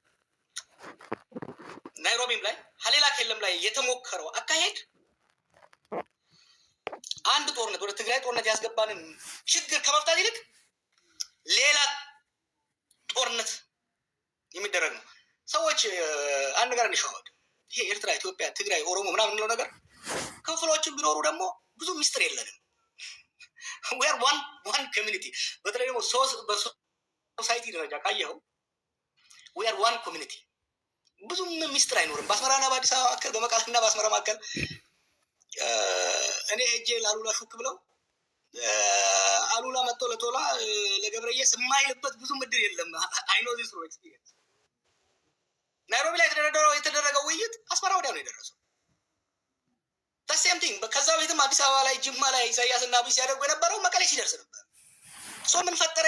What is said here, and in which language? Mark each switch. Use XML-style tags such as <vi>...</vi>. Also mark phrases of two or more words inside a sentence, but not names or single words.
<am>ናይሮቢም ላይ ሀሌላ ኬለም ላይ የተሞከረው አካሄድ አንድ ጦርነት ወደ ትግራይ ጦርነት ያስገባንን ችግር ከመፍታት ይልቅ ሌላ ጦርነት የሚደረግ ነው። ሰዎች አንድ ነገር እንሸዋወድ። ይሄ ኤርትራ፣ ኢትዮጵያ፣ ትግራይ፣ ኦሮሞ ምናምን የምንለው ነገር ክፍሎችን ቢኖሩ ደግሞ ብዙ ሚስጥር የለንም።</am> <en>we are one community።</en> <am>በተለይ ደግሞ በሶሳይቲ ደረጃ ካየኸው</am> <en>we are one community።</en> <am>ብዙም ሚስጥር አይኖርም። በአስመራና በአዲስ አበባ መካከል፣ በመቀሌና በአስመራ መካከል እኔ ሄጄ ለአሉላ ሹክ ብለው አሉላ መጥቶ ለቶላ ለገብረየስ የማይልበት ብዙ ምድር የለም።</am> <en>I know this ro experience።</en> <am>ናይሮቢ ላይ የተደረገው ውይይት አስመራ ወዲያ ነው የደረሰው።</am> <en>same thing።</en> <am>ከዛ ቤትም አዲስ አበባ ላይ፣ ጅማ ላይ ኢሳያስ እና አብይ ሲያደርጉ የነበረው መቀሌ ሲደርስ ነበር። ምን ፈጠረ?</am>